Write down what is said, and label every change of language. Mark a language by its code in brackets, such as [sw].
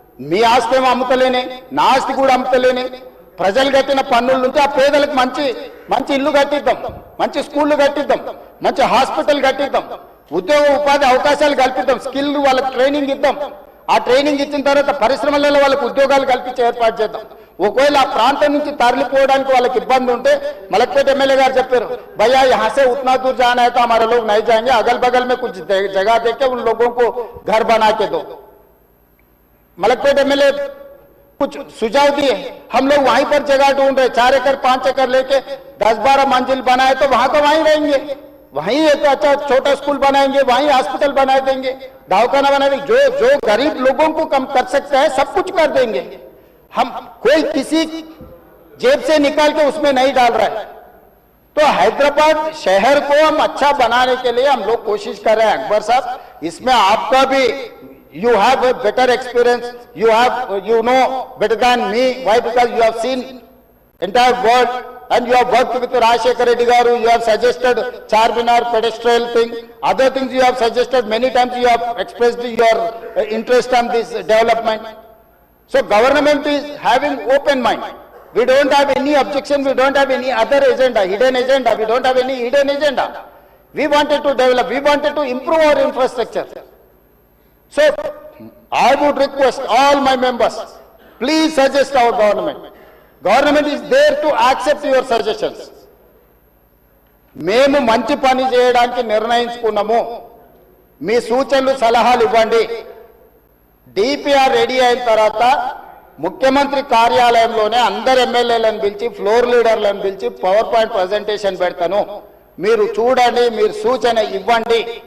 [te] మీ ఆస్తి ఏమో అమ్ముతలేనే, నా ఆస్తి కూడా అమ్ముతలేనే. ప్రజలు కట్టిన పన్నుల నుంచి ఆ పేదలకు మంచి మంచి ఇల్లు కట్టిద్దాం, మంచి స్కూళ్ళు కట్టిద్దాం, మంచి హాస్పిటల్ కట్టిద్దాం, ఉద్యోగ ఉపాధి అవకాశాలు కల్పిద్దాం, స్కిల్ వాళ్ళకి ట్రైనింగ్ ఇద్దాం. ఆ ట్రైనింగ్ ఇచ్చిన తర్వాత పరిశ్రమలలో వాళ్ళకి ఉద్యోగాలు కల్పించి ఏర్పాటు చేద్దాం. ఒకవేళ ఆ ప్రాంతం నుంచి తరలిపోవడానికి వాళ్ళకి ఇబ్బంది ఉంటే మలక్పేట ఎమ్మెల్యే గారు చెప్పారు, [hi] भैया यहाँ से उतना दूर जाना है तो हमारे लोग नहीं जाएंगे, अगल बगल में कुछ जगह देके उन लोगों को घर बना के दो. मलकपेट एमएलए कुछ सुझाव दिए, हम लोग वहीं पर जगह ढूंढ रहे, 4 एकड़ 5 एकड़ लेके 10-12 मंजिल बनाए तो वहां वहीं रहेंगे, वहीं एक अच्छा छोटा स्कूल बनाएंगे, वहीं हॉस्पिटल बना देंगे, दवाखाना बना देंगे. जो गरीब लोगों को कम कर सकता है सब कुछ कर देंगे. हम कोई किसी जेब से निकाल के उसमें नहीं डाल रहा है. तो हैदराबाद शहर को हम अच्छा बनाने के लिए हम लोग कोशिश कर रहे हैं. [en] अकबर साहब, [hi] इसमें आपका भी [en] you have a better experience, you know better than me. Why? Because you have seen entire world and you have worked with Rajshekar Reddy garu, you have suggested Charminar pedestrian thing, other things you have suggested many times, you have expressed your interest on this development. So government is having open mind. We don't have any objection, we don't have any other agenda, hidden agenda, we don't have any hidden agenda. We wanted to develop, we wanted to improve our infrastructure. So I would request all my members, please suggest our government. Government is there to accept your suggestions. [te] మేము మంచి పని చేయడానికి నిర్ణయించుకున్నాము, మీ సూచనలు సలహాలు ఇవ్వండి. DPR ready అయిన తర్వాత ముఖ్యమంత్రి కార్యాలయంలోనే అందరు ఎమ్మెల్యేలను పిలిచి ఫ్లోర్ లీడర్లను పిలిచి పవర్ పాయింట్ ప్రజెంటేషన్ పెడతాను, మీరు చూడండి, మీరు సూచన ఇవ్వండి.